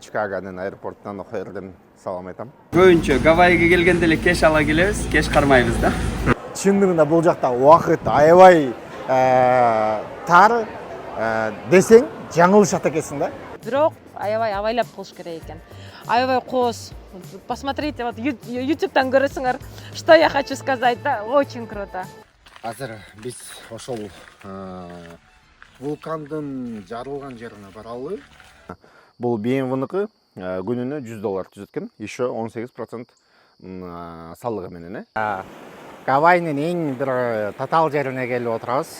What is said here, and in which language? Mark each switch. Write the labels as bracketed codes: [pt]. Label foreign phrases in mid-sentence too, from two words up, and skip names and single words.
[ky] Чикагонун аэропортунан Охайрден салам айтам. Көбүнчө Гавайиге келгенде эле кеш ала келебиз, кеш кармайбыз да. Чындыгында бул жакта убакыт аябай тар десең жаңылышат экенсиң да. Бирок аябай абайлап кылыш керек экен. Аябай коос. [ru] Посмотрите, вот [ky] YouTube'дан көрөсүңөр. [ru] Что я хочу сказать, да, очень круто. [ky] Азыр биз ошол вулкандын жарылган жерине баралы. Бул BMW-ныкы күнүнө $100 түзөт экен. Еще 18% салыгы менен. Гавайинин эң бир татаал жерине келип отурабыз.